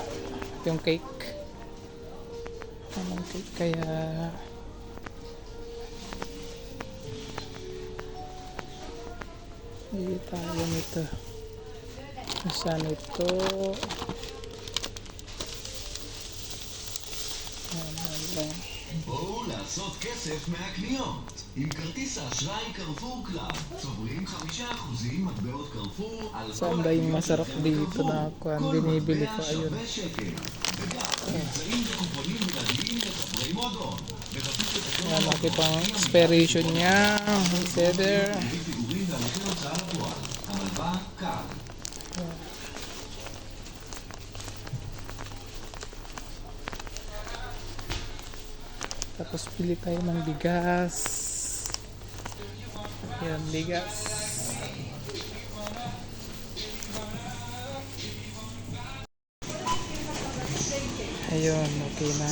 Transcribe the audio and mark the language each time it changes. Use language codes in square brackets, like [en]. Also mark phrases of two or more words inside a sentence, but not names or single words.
[tl] Yung cake. Anong cake kaya? Pili tayo nito. Saan ito? Ayan lang. [he] בואו לעשות כסף מהקניות. עם כרטיס האשראי קרפור קלאב, צוברים 5% מטבעות קרפור על [tl] Saan [he] כל [tl] ba yung [he] הקניות [tl] masarap [he] שלכם [tl] dito [he] בקרפור. [tl] na ako ang [he] כל [tl] binibili [he] מטבע [tl] ko? Ayun. [he] שווה שקל. וגם נמצאים בקופונים בלעדיים לחברי מועדון. מבקש לתקן [tl] Ayan, nakita ang expiration niya. Consider. [he] פיגורים והליכי הוצאה לפועל. המלווה קל. [tl] Tapos pili tayo ng bigas. Ayan, bigas. Ayun, okay na.